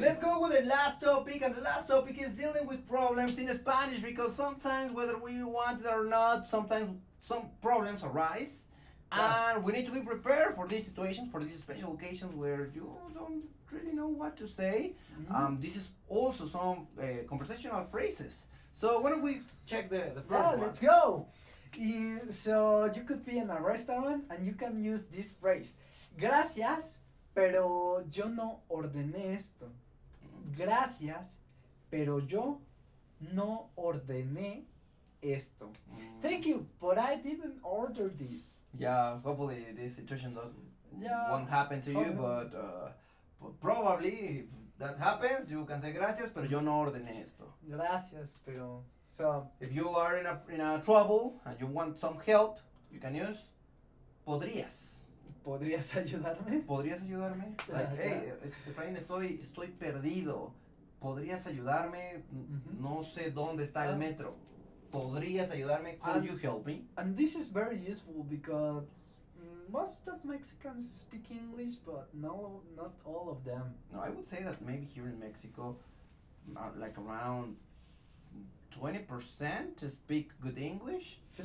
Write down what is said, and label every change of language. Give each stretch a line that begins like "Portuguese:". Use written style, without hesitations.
English: Let's go with the last topic, and the last topic is dealing with problems in Spanish, because sometimes, whether we want it or not, sometimes some problems arise, and we need to be prepared for these situations, for these special occasions where you don't really know what to say. This is also some conversational phrases. So why don't we check the first Yeah, one? let's go. So you could be in a restaurant and you can use this phrase.
Spanish: Gracias, pero yo no ordené esto. Gracias, pero yo no ordené esto.
English: Thank you, but I didn't order this. Yeah, hopefully this situation won't happen to you, Hopefully. but probably if that happens, you can say
Spanish: gracias, pero yo no ordené esto. Gracias, pero so
English: If you are in a trouble and you want some help, you can use podrías.
Spanish: ¿podrías ayudarme? ¿Podrías ayudarme?
English: Like, hey,
Spanish: Efraín, estoy perdido. ¿Podrías ayudarme? No sé dónde está el metro. ¿Podrías ayudarme?
English: Could you help me? And this is very useful because most of Mexicans speak English, but no, not all of them. No, I would say that maybe here in Mexico, like around 20% speak good English.